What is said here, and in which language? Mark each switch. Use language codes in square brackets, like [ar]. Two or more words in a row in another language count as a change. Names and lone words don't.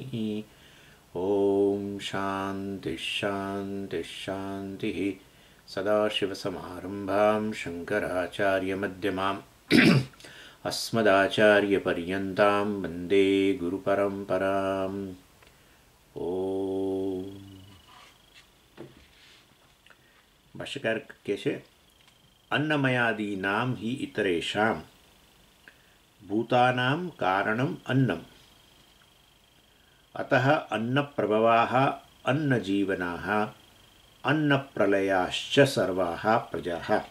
[sa] ॐ शान्तिः शान्तिः शान्तिः। सदाशिवसमारम्भां शङ्कराचार्यमध्यमाम् अस्मदाचार्यपर्यन्तां वन्दे गुरुपरम्पराम्। ઓમ [gu] ભાષ્યકાર કહે છે [sa] અન્નમયાદી નામ હિ ઇતરેષામ ભૂતાનામ કારણમ અન્નમ અતઃ અન્નપ્રભવાઃ અન્નજીવનાઃ અન્નપ્રલયાશ્ચ સર્વાઃ પ્રજાઃ।